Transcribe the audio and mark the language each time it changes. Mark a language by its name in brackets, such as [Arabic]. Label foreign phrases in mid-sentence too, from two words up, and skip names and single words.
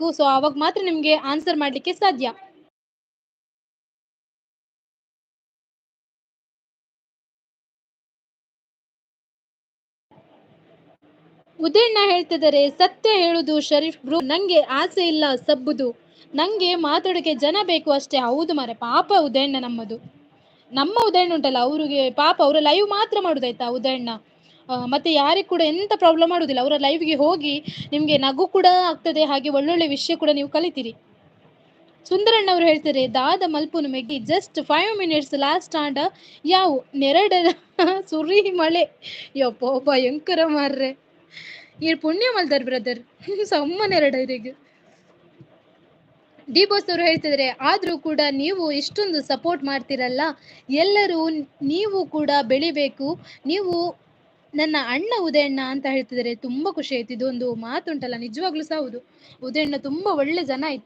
[Kannada] ಸೊ ಅವಾಗ ಮಾತ್ರ ನಿಮ್ಗೆ ಆನ್ಸರ್ ಮಾಡ್ಲಿಕ್ಕೆ ಸಾಧ್ಯ. ಉದಯಣ್ಣ ಹೇಳ್ತಿದ್ದಾರೆ ಸತ್ಯ ಹೇಳುದು ಶರೀಫ್ ಬ್ರೋ, ನಂಗೆ ಆಸೆ ಇಲ್ಲ ಸಬ್ಬುದು, ನಂಗೆ ಮಾತಾಡೋಕೆ ಜನ ಬೇಕು ಅಷ್ಟೇ. ಹೌದು ಮಾರೆ, ಪಾಪ ಉದಯಣ್ಣ ನಮ್ಮ ಉದಯಣ್ಣ ಉಂಟಲ್ಲ, ಅವ್ರಿಗೆ ಪಾಪ ಅವರ ಲೈವ್ ಮಾತ್ರ ಮಾಡುದಾಯ್ತಾ ಉದಯಣ್ಣ. ಮತ್ತೆ ಯಾರಿಗೆ ಕೂಡ ಎಂತ ಪ್ರಾಬ್ಲಮ್ ಮಾಡುದಿಲ್ಲ. ಅವರ ಲೈವ್ಗೆ ಹೋಗಿ ನಿಮ್ಗೆ ನಗು ಕೂಡ ಆಗ್ತದೆ, ಹಾಗೆ ಒಳ್ಳೊಳ್ಳೆ ವಿಷಯ ಕೂಡ ನೀವು ಕಲಿತೀರಿ. ಸುಂದರಣ್ಣ ಅವರು ಹೇಳ್ತಾರೆ [Tulu] ದಾದ ಮಲ್ಪುನು ಮೆಗ್ಗಿ [English] just 5 minutes last [Tulu] ಆಂಡ ಯಾವು ನೆರಡ ಸುರಿ ಮಳೆ ಯಪ್ಪೋ ಭಯಂಕರ ಮಾರ್ರೆ. ಈ ಪುಣ್ಯ ಮಲ್ದಾರ್ ಬ್ರದರ್ ಸಮ್ಮನೆರಡ ಇರಿಗೆ. [Kannada] ಡಿ ಬಾಸ್ ಅವರು ಹೇಳ್ತಿದ್ರೆ ಆದ್ರೂ ಕೂಡ ನೀವು ಇಷ್ಟೊಂದು ಸಪೋರ್ಟ್ ಮಾಡ್ತಿರಲ್ಲ, ಎಲ್ಲರೂ ನೀವು ಕೂಡ ಬೆಳಿಬೇಕು, ನೀವು ನನ್ನ ಅಣ್ಣ ಉದಯಣ್ಣ ಅಂತ ಹೇಳ್ತಿದ್ದಾರೆ. ತುಂಬಾ ಖುಷಿ ಆಯ್ತು. ಇದೊಂದು ಮಾತುಂಟಲ್ಲ ನಿಜವಾಗ್ಲೂ ಸಹ ಹೌದು, ಉದಯಣ್ಣ ತುಂಬಾ ಒಳ್ಳೆ ಜನ ಆಯ್ತಾ.